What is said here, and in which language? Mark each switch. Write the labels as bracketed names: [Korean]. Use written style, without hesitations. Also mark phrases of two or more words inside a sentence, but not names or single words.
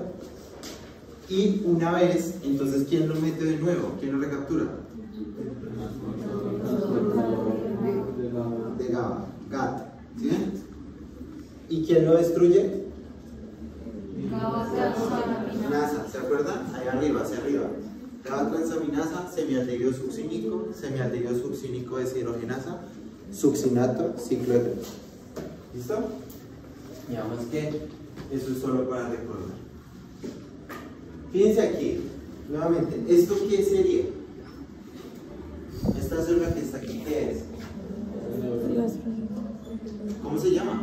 [Spanish] Y una vez, entonces, ¿quién lo mete de nuevo? ¿Quién lo recaptura? De GABA. GAT. ¿Sí ven? ¿Y quién lo destruye? Transaminasa, ¿se acuerdan? Ahí arriba, hacia arriba. GABA transaminasa, semialdehído succínico deshidrogenasa, succinato, ciclo de Krebs. ¿Listo? Digamos que eso es solo para recordar. Fíjense aquí, nuevamente, ¿esto qué sería? Esta célula que está aquí, ¿qué es? ¿Cómo se llama?